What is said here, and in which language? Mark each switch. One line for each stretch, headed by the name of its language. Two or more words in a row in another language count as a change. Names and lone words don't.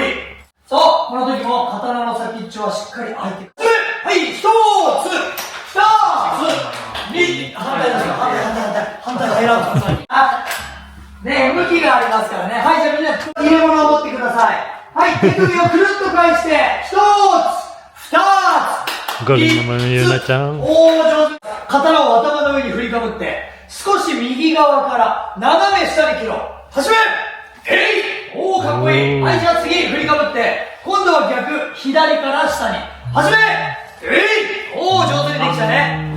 Japanese: そう、この時も刀の先っちょはしっかり開いてくる。はい、一つ、二つ、反対が選ぶ。あ、ね、向きがありますからね。はい、じゃあみんな入れ物を持ってください。はい、手首をくるっと返して、一
Filipino: Galing naman yung Yuna-chan.
Japanese: おー、上手。刀を頭の上に振りかぶって、少し右側から斜め下に切ろう。始めえいおー、かっこいい。はい、じゃあ次、振りかぶって、今度は逆、左から下に。始めえいおー、上手にできたね。